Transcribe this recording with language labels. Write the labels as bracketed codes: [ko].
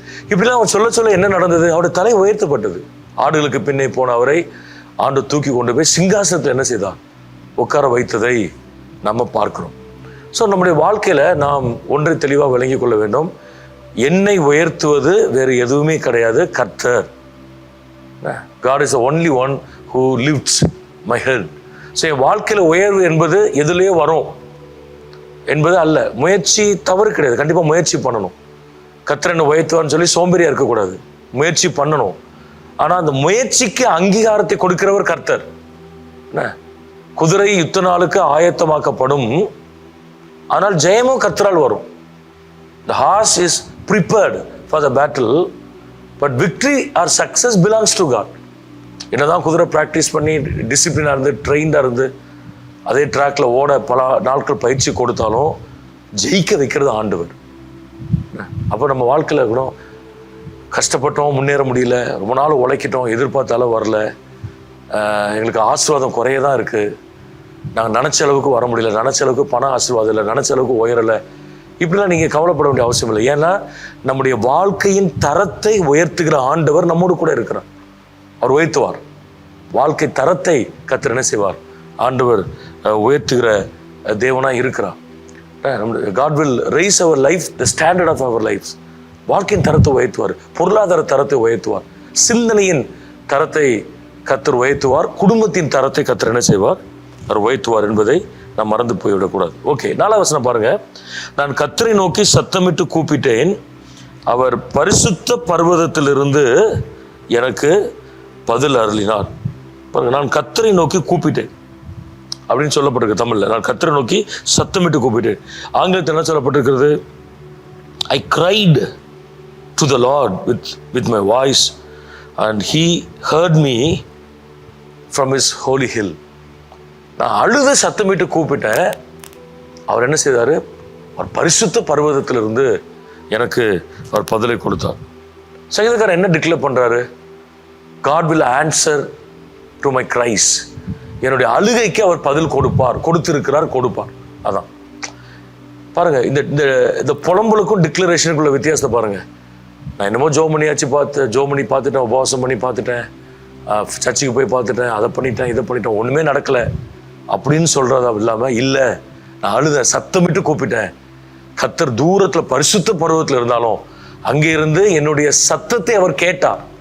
[ta] இப்படிலாம் அவன் சொல்ல என்ன நடந்தது? அவருடைய தலை உயர்த்தப்பட்டது. ஆடுகளுக்கு பின்னே போன அவரை ஆண்டு தூக்கி கொண்டு போய் சிங்காசனத்தில் என்ன செய்தார்? உட்கார வைத்ததை நம்ம பார்க்கிறோம். ஸோ நம்முடைய வாழ்க்கையில நாம் ஒன்றை தெளிவாக விளங்கிக் கொள்ள வேண்டும். என்னை உயர்த்துவது வேறு எதுவுமே கிடையாது, கர்த்தர். [en] God is the only one who lifts my head. [ta] So என் வாழ்க்கையில் உயர்வு என்பது எதுலேயோ வரும் என்பது அல்ல. முயற்சி தவறு கிடையாது, கண்டிப்பாக முயற்சி பண்ணணும். கர்த்தர் என்னை உயர்த்துவான்னு சொல்லி சோம்பேறியா இருக்கக்கூடாது, முயற்சி பண்ணணும். ஆனால் அந்த முயற்சிக்கு அங்கீகாரத்தை கொடுக்கிறவர் கர்த்தர். குதிரை யுத்த நாளுக்கு ஆயத்தமாக்கப்படும், ஆனால் ஜெயமும் கர்த்தரால் வரும். [en] The horse is prepared for the battle, but victory or success belongs to God. [ta] என்னதான் குதிரை ப்ராக்டிஸ் பண்ணி டிசிப்ளினாக இருந்து ட்ரெயின்டாக இருந்து அதே ட்ராக்ல ஓட பல நாட்கள் பயிற்சி கொடுத்தாலும் ஜெயிக்க வைக்கிறது ஆண்டவர். அப்போ நம்ம வாழ்க்கையில் கூட கஷ்டப்பட்டோம், முன்னேற முடியல, ரொம்ப நாள் உழைக்கிட்டோம், எதிர்பார்த்தாலும் வரல, எங்களுக்கு ஆசீர்வாதம் குறைய தான் இருக்குது, நாங்கள் நினச்ச அளவுக்கு வர முடியல, நினச்ச அளவுக்கு பண ஆசீர்வாதம் இல்லை, நினச்ச அளவுக்கு உயரலை, இப்படிலாம் நீங்கள் கவலைப்பட வேண்டிய அவசியம் இல்லை. ஏன்னா நம்முடைய வாழ்க்கையின் தரத்தை உயர்த்துகிற ஆண்டவர் நம்மோடு கூட இருக்கிறார். அவர் உயர்த்துவார். வாழ்க்கை தரத்தை கர்த்தர் என்ன செய்வார்? ஆண்டவர் உயர்த்துகிற தேவனாக இருக்கிறார். [en] God will raise our life, the standard of our lives. [ta] வாழ்க்கையின் தரத்தை உயர்த்துவார், பொருளாதார தரத்தை உயர்த்துவார், சிந்தனையின் தரத்தை கர்த்தர் உயர்த்துவார், குடும்பத்தின் தரத்தை கர்த்தர் என்ன செய்வார்? அவர் உயர்த்துவார் என்பதை நாம் மறந்து போய்விடக்கூடாது. ஓகே, 4வது வசனம் பாருங்க. நான் கர்த்தரை நோக்கி சத்தமிட்டு கூப்பிட்டேன், அவர் பரிசுத்த பர்வதத்திலிருந்து எனக்கு பதில் அருளினார். பாருங்க, நான் கர்த்தரை நோக்கி கூப்பிட்டேன் அப்படின்னு சொல்லப்பட்டிருக்கு தமிழ்ல. நான் கர்த்தரை நோக்கி சத்தமிட்டு கூப்பிட்டேன். ஆங்கிலத்தில் என்ன சொல்லப்பட்டிருக்கிறது? [en] I cried to the Lord with my voice and he heard me from his holy hill. [ta] நான் அழுத சத்தமிட்டு கூப்பிட்டேன், அவர் என்ன செய்தார்? அவர் பரிசுத்த பர்வதத்திலிருந்து எனக்கு அவர் பதிலை கொடுத்தார். சங்கீதக்காரர் என்ன டிக்ளேர் பண்றாரு? [en] God will answer to my cries. [ta] என்னுடைய அழுகைக்கு அவர் பதில் கொடுப்பார், கொடுத்திருக்கிறார், கொடுப்பார். அதான் பாருங்க, இந்த புலம்பலுக்கும் டிக்ளரேஷனுக்குள்ள வித்தியாசத்தை பாருங்க. நான் என்னமோ ஜோமணி பார்த்துட்டேன், உபவாசம் பண்ணி பார்த்துட்டேன், சர்ச்சுக்கு போய் பார்த்துட்டேன், அதை பண்ணிட்டேன், இதை பண்ணிட்டேன், ஒன்றுமே நடக்கலை அப்படின்னு சொல்றதா இல்லாமல், இல்லை நான் அழுத சத்தமிட்டு கூப்பிட்டேன், கர்த்தர் தூரத்தில் பரிசுத்த பருவத்தில் இருந்தாலும் அங்கே இருந்து என்னுடைய சத்தத்தை அவர் கேட்டார்.